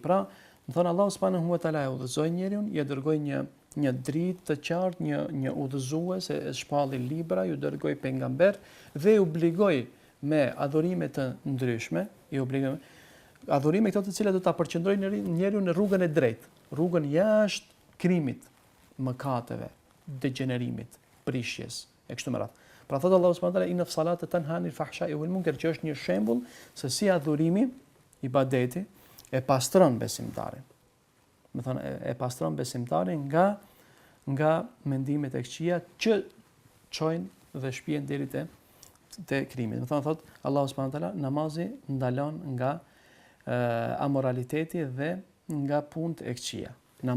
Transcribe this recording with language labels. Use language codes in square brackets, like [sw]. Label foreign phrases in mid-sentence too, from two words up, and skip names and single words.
[sq] Pra, thonë Allahu [ar] سبحانه وتعالى [sq] e udhëzoi njeriu, i dërgoi një dritë të qartë, një udhëzues, e shpalli libra, ju dërgoi pejgamber dhe i obligoi me adhurime të ndryshme, adhurime këto të cilat do ta përqendrojnë njeriu në rrugën e drejtë, rrugën jashtë krimit, mëkateve, degenerimit, prishjes e kështu me radhë. Pra thotë Allahu [ar] سبحانه وتعالى, إن الصلاة تنهى عن الفحشاء والمنكر, [sq] që është një shembull se si adhurimi, ibadeti, e pastron besimtarin. Do thonë, e pastron besimtarin nga mendimet e këqija që çojnë dhe shpihen deri te krimi. Do thotë Allahu [ar] سبحانه وتعالى, [sq] namazi ndalon nga amoraliteti dhe nga punët e këqija.